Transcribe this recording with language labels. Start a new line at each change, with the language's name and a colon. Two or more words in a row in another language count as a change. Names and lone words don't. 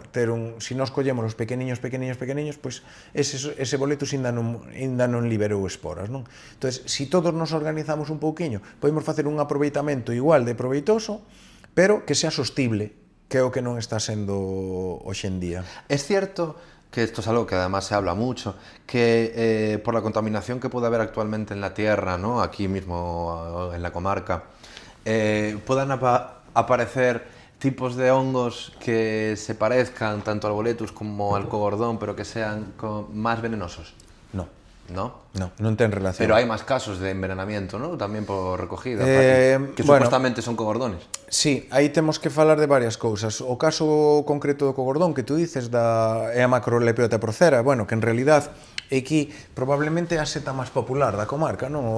Galician: Si nós collemos os pequeniños, pois ese boletus ainda non liberou esporas, non? Entón, se todos nos organizamos un pouquiño, podemos facer un aproveitamento igual de proveitoso, pero que sea sostible, que é o que non está sendo hoxe en día.
Spanish: Es cierto que esto es algo que además se habla mucho, que por la contaminación que puede haber actualmente en la tierra, ¿no? Aquí mismo en la comarca, puedan aparecer tipos de hongos que se parezcan tanto al boletus como al cogordón, pero que sean más venenosos. ¿No?
Galician: Non ten relación. Pero hai máis casos de envenenamiento, ¿no? Tamén por recogida, que supuestamente son cogordones. Sí, aí temos que falar de varias cousas. O caso concreto do cogordón que
Spanish: tú dices
Galician: é a Macrolepiota procera, bueno, que en realidad aquí probablemente é a seta máis popular da comarca, non?